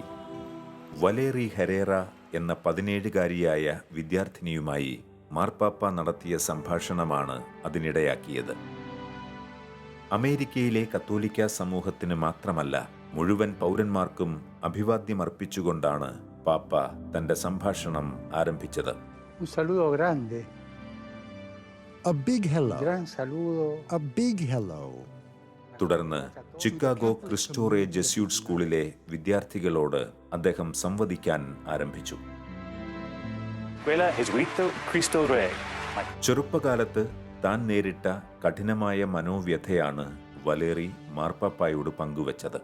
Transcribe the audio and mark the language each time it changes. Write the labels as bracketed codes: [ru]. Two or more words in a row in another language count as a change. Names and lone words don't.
[ml] വലേറി ഹെരേറ എന്ന 17-കാരിയായ വിദ്യാർത്ഥിനിയുമായി മാർപ്പാപ്പ നടത്തിയ സംഭാഷണമാണ് അതിനിടയാക്കിയത്. അമേരിക്കയിലെ കത്തോലിക്ക സമൂഹത്തിന് മാത്രമല്ല, മുഴുവൻ പൗരന്മാർക്കും അഭിവാദ്യമർപ്പിച്ചുകൊണ്ടാണ് പാപ്പ തന്റെ സംഭാഷണം ആരംഭിച്ചത്. [es] Un saludo grande. [en] A big hello. [es] Gran saludo. [en] A big hello. [ml] തുടർന്ന് ചിക്കാഗോ ക്രിസ്റ്റോറെ ജെസ്യൂട്ട് സ്കൂളിലെ വിദ്യാർത്ഥികളോട് അദ്ദേഹം സംവദിക്കാൻ ആരംഭിച്ചു. ചെറുപ്പകാലത്ത് താൻ നേരിട്ട കഠിനമായ മനോവ്യഥയാണ് വലേറി മാർപ്പാപ്പായോട് പങ്കുവച്ചത്.